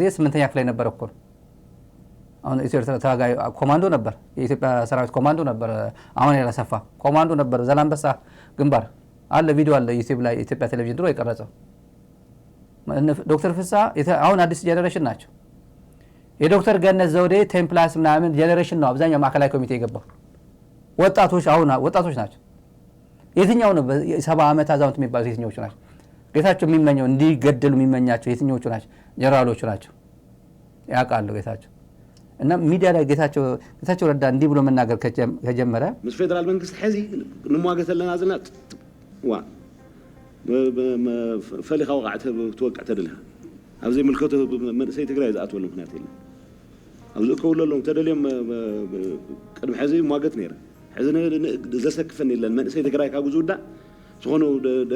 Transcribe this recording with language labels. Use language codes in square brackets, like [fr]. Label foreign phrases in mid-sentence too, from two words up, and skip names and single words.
[am] 8ኛ ክፍል ላይ ነበር እኮ። አሁን ኢትዮ ኤርትራ ታጋይ ኮማንዶ ነበር። የኢትዮጵያ ሰራዊት ኮማንዶ ነበር። አማኑኤል አሰፋ ኮማንዶ ነበር። ዘላንበሳ ግንባር አለ፣ ቪዲዮ አለ ዩቲዩብ ላይ ኢትዮጵያ ቴሌቪዥን ድሮ የቀረጸው። ዶክተር ፍስሐ አሁን አዲስ ጄኔሬሽን ናቸው። የዶክተር ገነት ዘውዴ ቴምፕላስ ምናምን ጄኔሬሽን ነው አብዛኛው ማዕከላዊ ኮሚቴ የገባው ወጣቶች ናቸው። የትኛው ነው 70 ዓመት አዛውንት የሚባሉት የትኞቹ ናቸው? ጌታቸው የሚመኘው እንዲገደሉ የሚመኛቸው የትኞቹ ናቸው? ጀነራሎቹ ናቸው። ያውቃሉ ጌታቸው። እና ሚዲያ ላይ ጌታቸው ረዳ እንዲህ ብሎ መናገር ከጀመረ [ti] ምስ ፌደራል መንግስት ሕዚ ንሟገት ኣለና ዘለና ፈሊኻ ወቃዕ ትወቅዕ ተደልኻ ኣብዚ ምልከቶ መንእሰይ ትግራይ ዝኣትወሉ ምክንያት የለን። ኣብዚ እከብሉ ኣለዎም ተደልዮም ቅድሚ ሕዚ ሟገት ነይረ። ሕዚ ዘሰክፈን የለን። መንእሰይ ትግራይ ካብ ዝውዳእ ዝኾኑ ደቂ